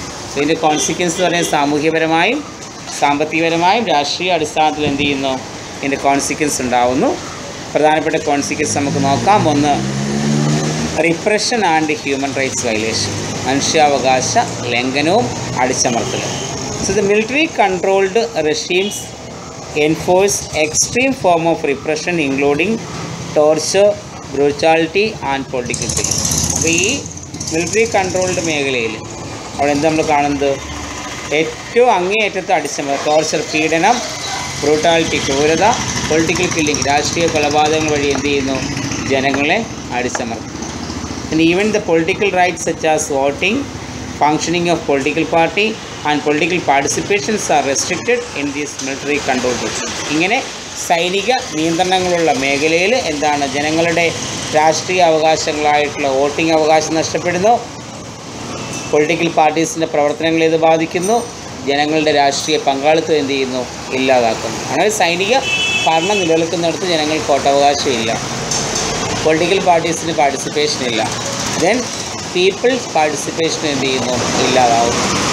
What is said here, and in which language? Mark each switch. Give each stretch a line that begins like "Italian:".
Malayalam: So ഇതിൻ്റെ consequence എന്ന് പറയുന്നത് സാമൂഹ്യപരമായും സാമ്പത്തികപരമായും രാഷ്ട്രീയ അടിസ്ഥാനത്തിൽ എന്ത് ചെയ്യുന്നു, ഇതിൻ്റെ കോൺസിക്വൻസ് ഉണ്ടാവുന്നു. പ്രധാനപ്പെട്ട കോൺസിക്വൻസ് നമുക്ക് നോക്കാം. ഒന്ന്, repression and human rights violation, മനുഷ്യാവകാശ ലംഘനവും അടിച്ചമർത്തലും.
English: So the military controlled regimes enforce extreme form of repression including torture, brutality and political killing.
Malayalam: അപ്പോൾ ഈ മിലിറ്ററി കൺട്രോൾഡ് മേഖലയിൽ അവിടെ എന്താ നമ്മൾ കാണുന്നത്, ഏറ്റവും അങ്ങേയറ്റത്തെ അടിച്ചമർത്തൽ, ടോർച്ചർ, പീഡനം, ബ്രൂട്ടാലിറ്റി, ക്രൂരത, പൊളിറ്റിക്കൽ കില്ലിംഗ്, രാഷ്ട്രീയ കൊലപാതകങ്ങൾ വഴി എന്ത് ചെയ്യുന്നു, ജനങ്ങളെ അടിച്ചമർത്തും.
English: And even the political rights such as voting, functioning of political party and political participations are restricted in these military control regimes.
Malayalam: ഇങ്ങനെ സൈനിക നിയന്ത്രണങ്ങളുള്ള മേഖലയിൽ എന്താണ്, ജനങ്ങളുടെ രാഷ്ട്രീയ അവകാശങ്ങളായിട്ടുള്ള വോട്ടിംഗ് അവകാശം നഷ്ടപ്പെടുന്നു, പൊളിറ്റിക്കൽ പാർട്ടീസിൻ്റെ പ്രവർത്തനങ്ങളെ ഇത് ബാധിക്കുന്നു, ജനങ്ങളുടെ രാഷ്ട്രീയ പങ്കാളിത്തം എന്ത് ചെയ്യുന്നു, ഇല്ലാതാക്കുന്നു. അങ്ങനെ സൈനിക ഭരണം നിലനിൽക്കുന്നിടത്ത് ജനങ്ങൾക്ക് വോട്ടവകാശം ഇല്ല, പൊളിറ്റിക്കൽ പാർട്ടീസിന് പാർട്ടിസിപ്പേഷൻ ഇല്ല,
English: then people's participation
Malayalam: എന്ത് ചെയ്യുന്നു, ഇല്ലാതാവുന്നു.